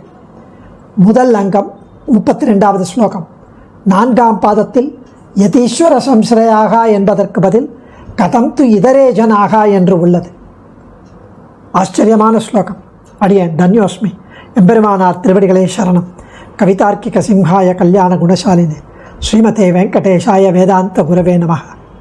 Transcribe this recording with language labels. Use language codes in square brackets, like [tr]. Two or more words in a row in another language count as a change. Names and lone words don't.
[ta] முதல் அங்கம் 32வது ஸ்லோகம். 4ஆம் பாதத்தில் [sa] यतीश्वर संश्रयः [ta] என்பதற்கு பதில் [sa] कथं तु इतरे जनाः [ta] என்று உள்ளது. ஆச்சரியமான ஸ்லோகம். அடியேன் தன்யோஸ்மி. எம்பெருமானார் திருவடிகளே சரணம். [sa] कवितार्किक सिंहाय कल्याण गुणशालिने श्रीमते वेङ्कटेशाय वेदान्त गुरवे नमः.